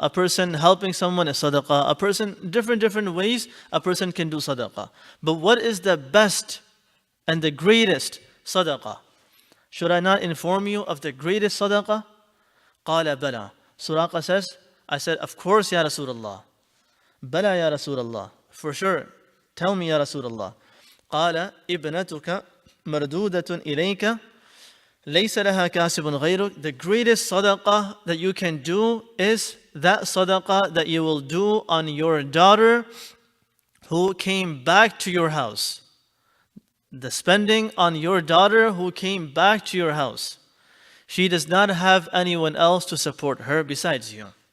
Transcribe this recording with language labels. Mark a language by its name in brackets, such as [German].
[English] A person helping someone is sadaqah. A person, different ways a person can do sadaqah. But what is the best and the greatest sadaqah? Should I not inform you of the greatest sadaqah? [Arabic] قال بلى. [English] Suraqa says, I said, of course, Ya Rasulullah. [Arabic] Bala Ya Rasulullah. [English] For sure. Tell me, Ya Rasulullah. [Arabic] قال ابنتك مردودة إليك ليس لها كاسب غيرك. [English] The greatest sadaqah that you can do is that sadaqah that you will do on your daughter who came back to your house. The spending on your daughter who came back to your house. She does not have anyone else to support her besides you.